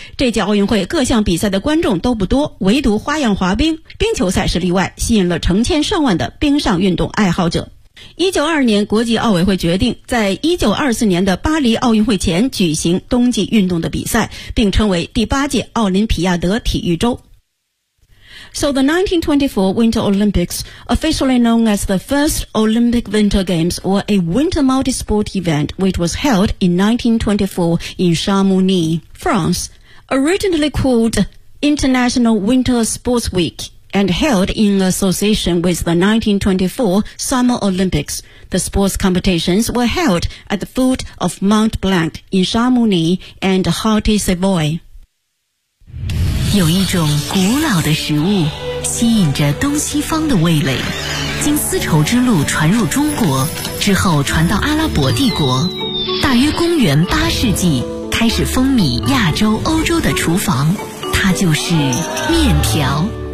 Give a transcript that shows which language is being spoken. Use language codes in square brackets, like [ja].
[zh] 这届奥运会各项比赛的观众都不多，唯独花样滑冰、冰球赛是例外，吸引了成千上万的冰上运动爱好者。 1922年国际奥委会决定在1924年的巴黎奥运会前举行冬季运动的比赛，并称为第八届奥林匹亚德体育周。 [en] So the 1924 Winter Olympics, officially known as the first Olympic Winter Games or a winter multi-sport event which was held in 1924 in Chamonix, France, originally called International Winter Sports Week,and held in association with the 1924 Summer Olympics. The sports competitions were held at the foot of Mont Blanc in Chamonix and Haute Savoie. [zh] 有一种古老的食物吸引着东西方的味蕾，经丝绸之路传入中国，之后传到阿拉伯帝国，大约公元八世纪开始风靡亚洲欧洲的厨房，它就是面条。